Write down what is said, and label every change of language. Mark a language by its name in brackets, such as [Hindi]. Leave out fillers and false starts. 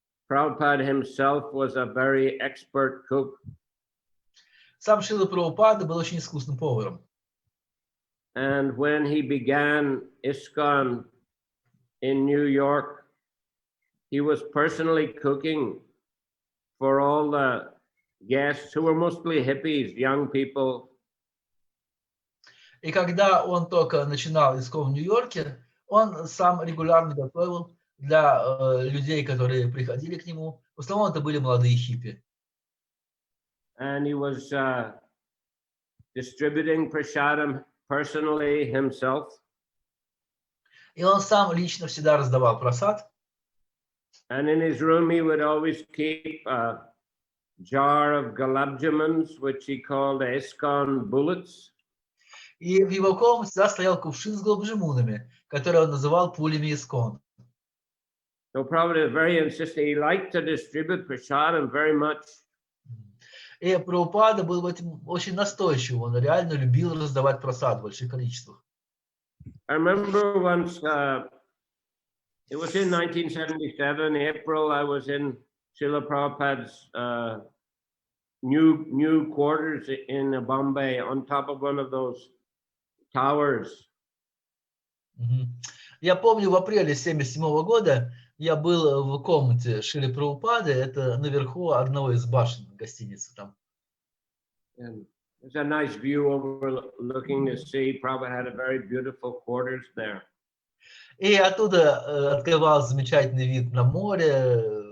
[English] Prabhupada himself was a very expert cook. [Russian] Сам Шрила Прабхупада был очень искусным поваром. [English] And when he began ISKCON in New York, he was personally cooking for all the guests who were mostly hippies, young people. [Russian] И когда он только начинал ISKCON в Нью-Йорке, он сам регулярно готовил для людей, которые приходили к нему. В основном это были молодые хиппи. [English] And he was distributing prasadam personally himself. [Russian] И он сам лично всегда раздавал прасад. [English] And in his room, he would always keep a jar of gulab jamans, which he called ISKCON bullets. [Russian] И в его комнате всегда стоял кувшин с гулабжимунами, который он называл пулями ISKCON. [English] So Prabhupada very insistent. He liked to distribute prasadam very much. [Russian] И Прабхупада был в этом очень настойчив. Он реально любил раздавать прасад в больших количествах. [English] I remember once, it was in 1977, April, I was in Srila Prabhupada's new quarters in Bombay on top of one of those towers. [Russian] Я помню, в апреле 1977 года я был в комнате Шрилы Прабхупады, это наверху одного из башен гостиницы там. [English] And there's a nice view overlooking the sea. Prabhupada had a very beautiful quarters there. [Russian] И оттуда открывался замечательный вид на море.